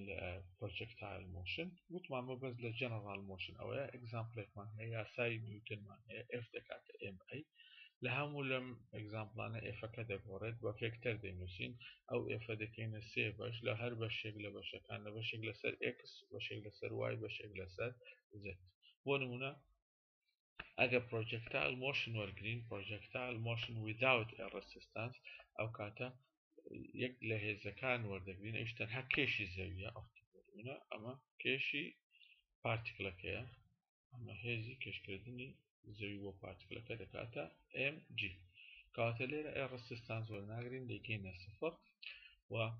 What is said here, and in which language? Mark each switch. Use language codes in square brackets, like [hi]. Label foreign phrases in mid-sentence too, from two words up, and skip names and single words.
[ckb] لە پرۆجێکتایل مۆشن وتمان بۆ بەس لە [en] general motion [ckb] ئەوەیە ئێگزامپڵێکمان هەیە یاسای نیوتنمان هەیە F دەکاتە MA لە هەموو لەم ئێگزامپڵانە ئێفەکە دەگۆڕێت بە فێکتەر دەنووسین ئەو ئێفە دەکەینە سێ بەش لە هەر بەشێک لە بەشەکان لە بەشێک لەسەر X بەشێک لەسەر Y بەشێک لەسەر Z بۆ نمونە ئەگە [en] projectile motion [ckb] وەرگرین [en] projectile motion without a resistance [ckb] ئەو کاتە یەک لە هێزەکان وەردەگرین ئەوش تەنها کێشی زەویە ئەمە کێشی پارتیکلەکەیە ئەمە هێزی کێشکردنی زەوی بۆ پارتیکلەکە دەکاتە mg کەواتە لێرە ئێ ڕسستان زۆر ناگرین دەیکەینە سفر و